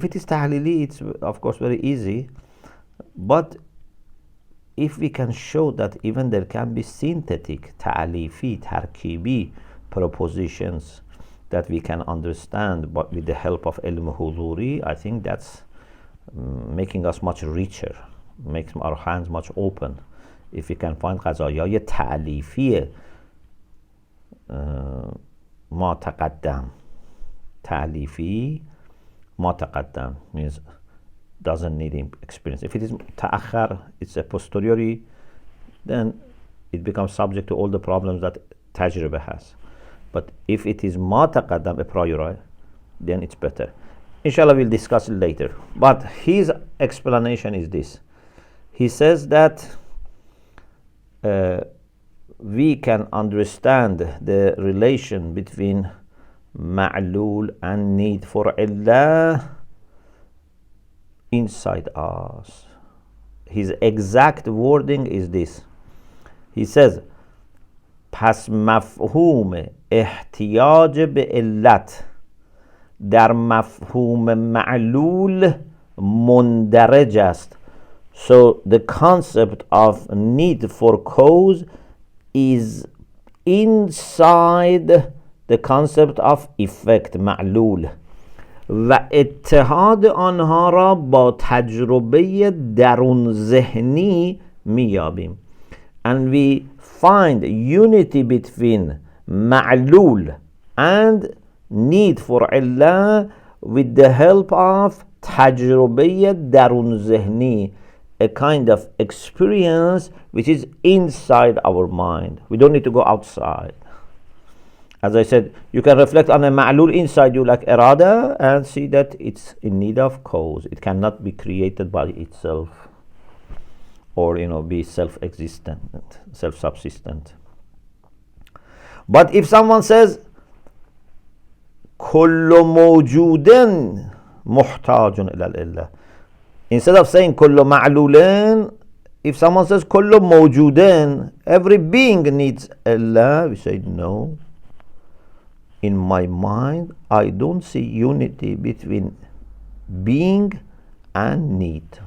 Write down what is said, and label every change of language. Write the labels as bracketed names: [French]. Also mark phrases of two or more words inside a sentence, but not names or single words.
[English] If it is tahlili, it's of course very easy, but if we can show that even there can be synthetic, [Persian] تألیفی، ترکیبی [English] propositions that we can understand, but with the help of [Persian] علم حضوری, [English] I think that's making us much richer, makes our hands much open. If we can find [Persian] قضایای تعلیفی ما تقدم, تعلیفی ما تقدم [English] means doesn't need experience. If it is ta'akhar, it's a posteriori, then it becomes subject to all the problems that tajriba has. But if it is [Persian] ما تقدم, [English] a priori, then it's better. Inshallah, we'll discuss it later. But his explanation is this. He says that we can understand the relation between ma'lul and need for illah inside us. His exact wording is this. He says, [Persian] پس مفهوم احتیاج به علت در مفهوم معلول مندرج است. [English] So the concept of need for cause is inside the concept of effect [Persian] معلول و اتحاد آنها را با تجربه درون ذهنی میابیم. [English] And we find unity between ma'lul and need for illah with the help of [Persian] تجربه درون ذهنی, [English] a kind of experience which is inside our mind. We don't need to go outside. As I said, you can reflect on a ma'lul inside you like irada and see that it's in need of cause. It cannot be created by itself, or be self-existent, self-subsistent. But if someone says [Arabic] كل موجود محتاج إلى العلة, [English] instead of saying [Arabic] كل معلول, [English] if someone says [Arabic] كل موجود, [English] every being needs illah, we say no. In my mind, I don't see unity between being and need.